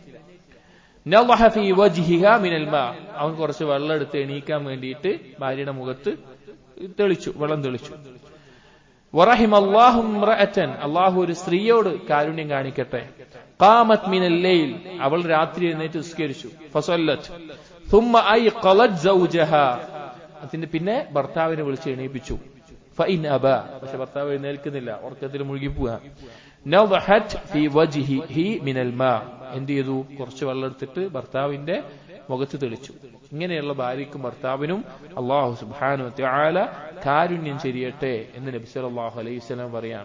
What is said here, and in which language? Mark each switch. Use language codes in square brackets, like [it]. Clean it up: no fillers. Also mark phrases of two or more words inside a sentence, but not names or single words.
[ar] نضح في وجهها من الماء, [ml] അവൻ കുറച്ച് വെള്ളം എടുത്ത് എണീക്കാൻ വേണ്ടിയിട്ട് ഭാര്യയുടെ മുഖത്ത് വെള്ളം തെളിച്ചു. [ar] ورحم الله امرأة, [ml] അല്ലാഹു ഒരു സ്ത്രീയോട് കാരുണ്യം കാണിക്കട്ടെ. [ar] قامت من الليل, [ml] അവൾ രാത്രി എഴുന്നേറ്റ് നിസ്കരിച്ചു. [ar] ഫസല്ലത് ثم أيقظت زوجها, [ml] അതിന്റെ പിന്നെ ഭർത്താവിനെ വിളിച്ച് എണീപ്പിച്ചു. [ar] فإن أبى, [ml] പക്ഷെ ഭർത്താവ് എഴുന്നേൽക്കുന്നില്ല, ഉറക്കത്തിൽ മുഴുകിപ്പോവാ. [ar] نضحت في وجهه من الماء, [ml] എന്ത് ചെയ്തു? കുറച്ച് വെള്ളം എടുത്തിട്ട് ഭർത്താവിന്റെ മുഖത്ത് തെളിച്ചു. ഇങ്ങനെയുള്ള ഭാര്യയ്ക്കും ഭർത്താവിനും അല്ലാഹു [ar] سبحانه وتعالى [ml] കാരുണ്യം ചൊരിയട്ടെ എന്ന് നബി [ar] صلى الله عليه وسلم [ml] പറയാണ്.